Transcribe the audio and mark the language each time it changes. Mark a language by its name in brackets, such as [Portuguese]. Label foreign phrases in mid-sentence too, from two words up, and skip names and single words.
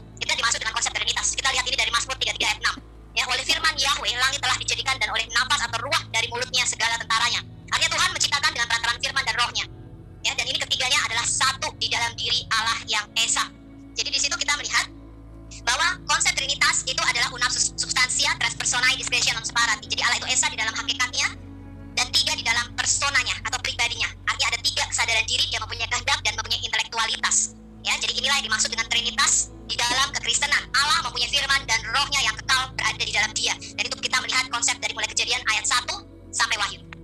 [Indonesian] Itu yang dimaksud dengan konsep Trinitas. Kita lihat ini dari Mazmur 33 ayat 6. Ya, oleh firman Yahweh langit telah dijadikan dan oleh nafas atau ruah dari mulutnya segala tentaranya. Artinya Tuhan menciptakan dengan perantaraan firman dan rohnya. Ya, dan ini ketiganya adalah satu di dalam diri Allah yang esa. Jadi di situ kita melihat bahwa konsep Trinitas itu adalah [Latin] unam substantia tres personae discretion non separati. [Indonesian] Jadi Allah itu esa di dalam hakikatnya dan tiga di dalam personanya atau pribadinya. Artinya ada tiga kesadaran diri, dia mempunyai kehendak dan mempunyai intelektualitas. Ya, jadi inilah yang dimaksud dengan Trinitas di dalam kekristenan. Allah mempunyai firman dan rohnya yang kekal berada di dalam dia. Dan itu kita melihat konsep dari mulai Kejadian ayat 1 sampai Wahyu.